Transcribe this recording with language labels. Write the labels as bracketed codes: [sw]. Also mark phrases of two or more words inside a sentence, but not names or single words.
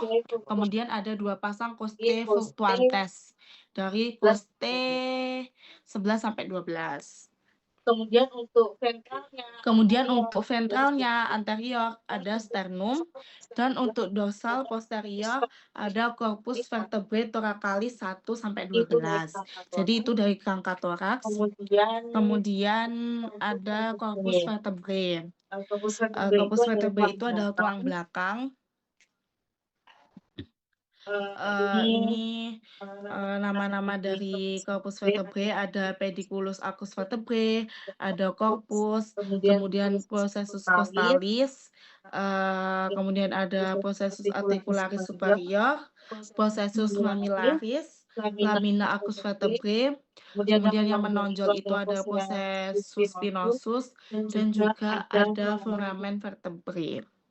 [id] Kemudian ada 2 pasang [la] coste fluctuantes [id] dari coste 11-12. Kemudian untuk ventralnya anterior ada sternum, dan untuk dorsal posterior ada [la] corpus vertebrae thoracalis [id] 1-12. Jadi itu dari kerangka toraks. Kemudian ada [la] corpus vertebrae. Corpus vertebrae [id] itu adalah tulang belakang. Ini nama-nama dari [la] corpus vertebrae, ada pediculus arcus vertebrae, ada corpus, kemudian processus costalis, [id] kemudian ada [la] processus articularis superior, processus lamillaris, lamina arcus vertebrae, [id] kemudian yang menonjol itu ada [la] processus spinosus, [id] dan juga ada [la] foramen vertebrae.